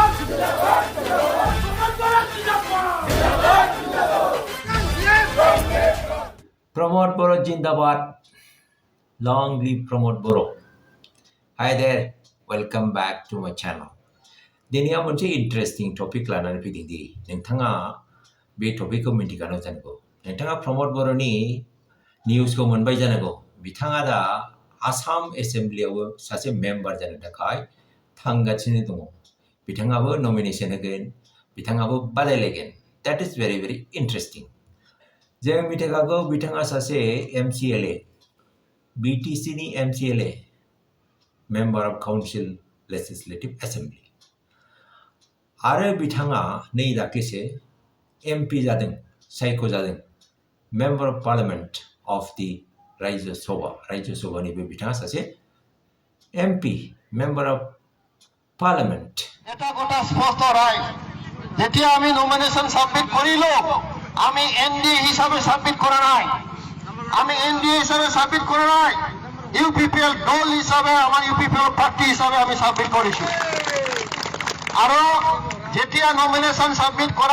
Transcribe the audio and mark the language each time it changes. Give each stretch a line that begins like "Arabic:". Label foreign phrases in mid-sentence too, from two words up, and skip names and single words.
English: Promote Boro Jindabad. Long live Promote Boro. Hi there. Welcome back to my channel.
Bodo: दिनै आं मोनसे
English: interesting topic
Bodo: लानानै फैदों दि नोंथाङा बे टपिकखौ मिन्थिखानो जानांगौ नोंथाङा प्रमद बर'नि निउसखौ मोनबाय जानांगौ बिथाङा दा आसाम एसेम्ब्लियावबो सासे मेम्बार जानो थाखाय थांगासिनो दङ बिथाङाबो नमिनेसन होगोन बिथाङाबो बादायलायगोन
English: that is very very interesting
Bodo: जों मिथिखागौ बिथाङा सासे MCLA BTC नि MCLA
English: member of council legislative assembly
Bodo: आरो बिथाङा नै दाख्लैसो MP जादों सायख'जादों
English: member of parliament of the
Bodo: राज्य सभानिबो बिथाङा सासे MP
English: member of parliament
Assamese: এটা কথা স্পষ্ট রাইট যেতিয়া আমি
English: nomination submit
Assamese: করিল আমি NDA হিসাবে সাবমিট করা নাই আমি NDA হিসাবে সাবমিট করা নাই UPPL দল হিসাবে আমার UPPL পার্টি হিসাবে আমি সাবমিট করেছি আর যেতিয়া
English: nomination submit
Assamese: করা